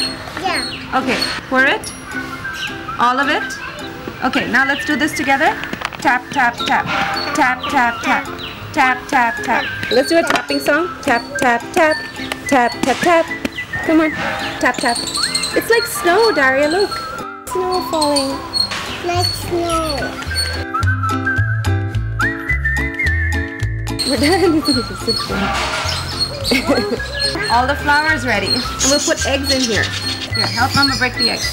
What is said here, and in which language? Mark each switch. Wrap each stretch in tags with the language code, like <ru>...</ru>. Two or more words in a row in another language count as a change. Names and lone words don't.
<en>Yeah. Okay, pour it. All of it. Okay, now let's do this together. Tap, tap, tap. Tap, tap, tap. Tap, tap, tap. Let's do a tapping song. Tap, tap, tap. Tap, tap, tap. Come on. Tap, tap. It's like snow, Daria, look. Snow falling. Like snow. We're done. All the flour is ready. And we'll put eggs in here. Here, help Mama break the eggs.</en>